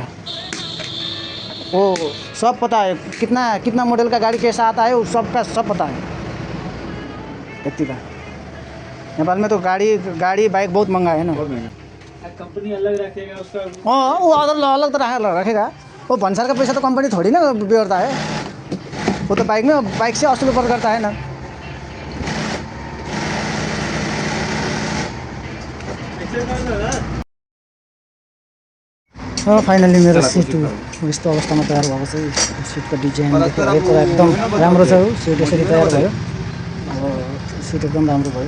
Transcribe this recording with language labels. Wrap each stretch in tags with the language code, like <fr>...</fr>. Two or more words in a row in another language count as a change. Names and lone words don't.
<hi>वो सब पता है कितना कितना मॉडल का गाड़ी कैसा आता है वो सबका सब पता है व्यक्ति का। नेपाल में तो गाड़ी बाइक बहुत महंगा है ना। कंपनी अलग रखेगा उसका। हाँ वो अलग तरह रखेगा। वो भंसार का पैसा तो कंपनी थोड़ी ना बिगड़ता है। वो तो बाइक से असूल ऊपर करता है ना।</hi> <ne>फाइनली मेरो सिट यस्तो अवस्थामा तयार भएको चाहिँ सिटको डिजाइनदेखि है पुरा एकदम राम्रो छ। सिट यसरी तयार भयो। अब सिट एकदम राम्रो भयो।</ne>